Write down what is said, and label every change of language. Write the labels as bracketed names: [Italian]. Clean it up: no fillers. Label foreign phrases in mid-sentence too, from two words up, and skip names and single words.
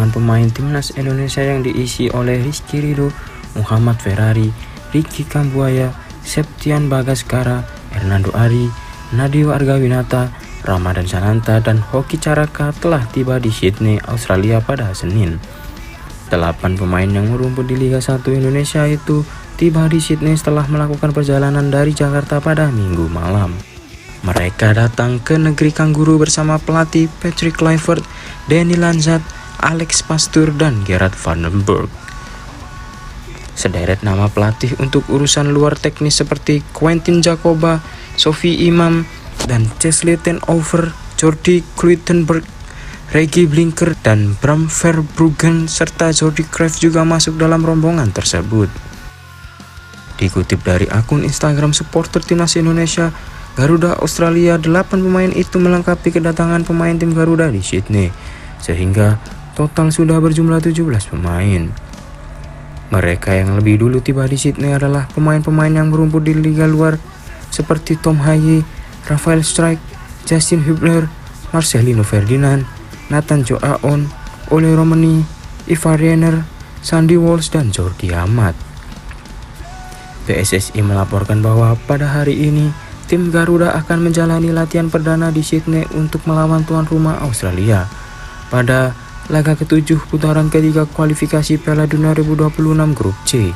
[Indonesian] pemain timnas Indonesia yang diisi oleh Rizky Ridho, Muhammad Ferrari, Ricky Kambuaya, Septian Bagaskara, Hernando Ari, Nadeo Argawinata, Ramadan Sananta, dan Hoki Caraka telah tiba di Sydney, Australia pada Senin. 8 pemain yang merumput di Liga 1 Indonesia itu tiba di Sydney setelah melakukan perjalanan dari Jakarta pada Minggu malam. Mereka datang ke negeri Kangguru bersama pelatih Patrick Kluivert, Danny Lanzat, Alex Pastoor, dan Gerard Vandenberg. Sederet nama pelatih untuk urusan luar teknis seperti Quentin Jacoba, Sophie Imam, dan Chesley ten Over, Jordi Kluitenberg, Regie Blinker, dan Bram Verbruggen serta Jordi Cruijff juga masuk dalam rombongan tersebut. Dikutip dari akun Instagram supporter timnas Indonesia, Garuda Australia, 8 pemain itu melengkapi kedatangan pemain tim Garuda di Sydney, sehingga total sudah berjumlah 17 pemain. Mereka yang lebih dulu tiba di Sydney adalah pemain-pemain yang merumput di liga luar seperti Tom Haye, Rafael Strijk, Justin Hubner, Marcelino Ferdinand, Nathan Joaon, Ole Romani, Ivar Renner, Sandy Walsh, dan Jordi Amat. PSSI melaporkan bahwa pada hari ini tim Garuda akan menjalani latihan perdana di Sydney untuk melawan tuan rumah Australia pada laga ke-7 putaran ketiga kualifikasi Piala Dunia 2026 Grup C.